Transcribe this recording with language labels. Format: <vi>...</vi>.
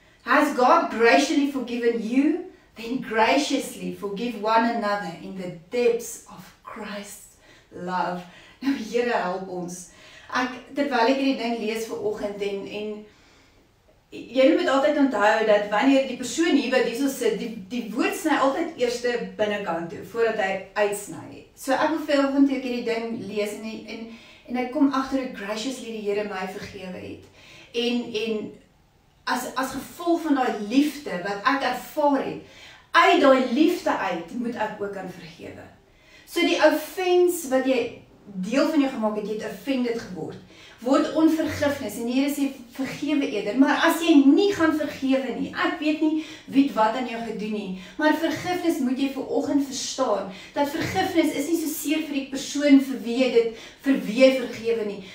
<en>Has God graciously forgiven you? Then graciously forgive one another in the depths of Christ's love.</en> <af>Nou Here help ons. Terwyl ek hierdie ding lees vanoggend en jy moet altyd onthou dat wanneer die persoon hier wat hierso sit, die woord sny altyd eers binnekant toe voordat hy uitsny. So ek wil vanoggend toe ek hierdie ding lees en ek kom agter hoe graciously die Here my vergewe het. En as gevolg van daai liefde wat ek ervaar het, uit daai liefde uit moet ek ook kan vergewe. So die offense wat jy deel van jou gemaak het, jy het offended geword, word onvergifnis en die Here sê vergewe eerder. Maar as jy nie gaan vergewe nie, ek weet nie wie wat aan jou gedoen nie, maar vergifnis moet jy vanoggend verstaan, dat vergifnis is nie so seer vir die persoon vir wie jy vergewe nie.</af>